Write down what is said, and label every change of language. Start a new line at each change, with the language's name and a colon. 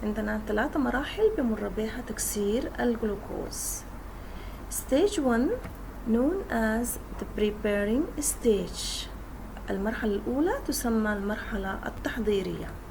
Arabic: عندنا 3 مراحل بمر بها تكسير الجلوكوز.
English: Stage 1 known as the preparing stage.
Arabic: المرحلة الأولى تسمى المرحلة التحضيرية.